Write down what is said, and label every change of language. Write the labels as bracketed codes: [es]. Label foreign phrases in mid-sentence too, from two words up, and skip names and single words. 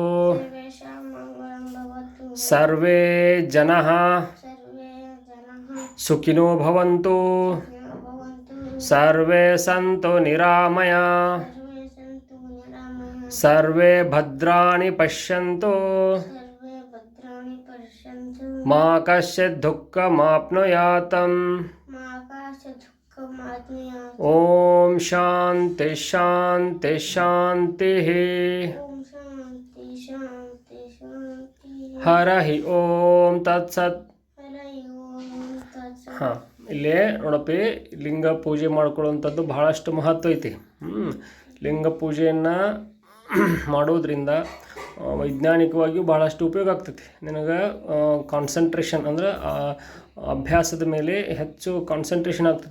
[sa] ಸರ್ವೇ ಜನಃ ಸುಖಿನೋ ಭವಂತು ಸರ್ವೇ ಸಂತು ನಿರಾಮಯಾ ಸರ್ವೇ ಭದ್ರಾಣಿ ಪಶ್ಯಂತು ಮಾ ಕಶ್ಚಿತ್ ದುಃಖಮಾಪ್ನುಯಾತ್. ಓಂ ಶಾಂತಿ ಶಾಂತಿ ಶಾಂತಿ. ಹರಹಿ ಓಂ ತತ್ಸತ್. [kn] ಇಲ್ಲೇ ನೋಡಪ್ಪಿ ಲಿಂಗ ಪೂಜೆ ಮಾಡ್ಕೊಳ್ಳುವಂಥದ್ದು ಬಹಳಷ್ಟು ಮಹತ್ವ ಐತಿ. ಲಿಂಗ ಪೂಜೆಯನ್ನು ಮಾಡೋದ್ರಿಂದ ವೈಜ್ಞಾನಿಕವಾಗಿಯೂ ಬಹಳಷ್ಟು ಉಪಯೋಗ ಆಗ್ತೈತಿ. ನಿನಗೆ ಕಾನ್ಸಂಟ್ರೇಷನ್ ಅಂದ್ರೆ ಅಭ್ಯಾಸದ ಮೇಲೆ ಹೆಚ್ಚು ಕಾನ್ಸಂಟ್ರೇಷನ್ ಆಗ್ತೈತಿ.